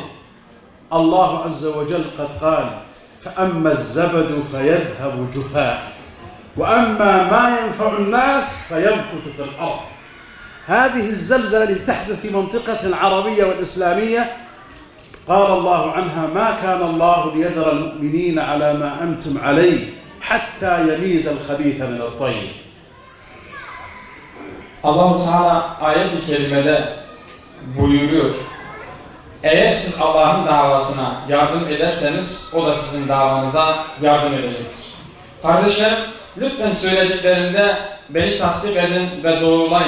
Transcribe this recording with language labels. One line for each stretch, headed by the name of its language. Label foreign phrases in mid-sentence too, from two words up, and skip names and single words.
Arabic: الله عز وجل قد قال فأما الزبد فيذهب جفاء وأما ما ينفع الناس فيمكث في الأرض. هذه الزلزلة التي تحدث في منطقة العربية والإسلامية قال الله عنها ما كان الله ليذر المؤمنين على ما أنتم عليه حتى يميز الخبيث من الطيب.
Turkish: Allah-u Teala ayet-i kerimede buyuruyor. Eğer siz Allah'ın davasına yardım ederseniz o da sizin davanıza yardım edecektir. Kardeşlerim, lütfen söylediklerinde beni tasdik edin ve doğrulayın.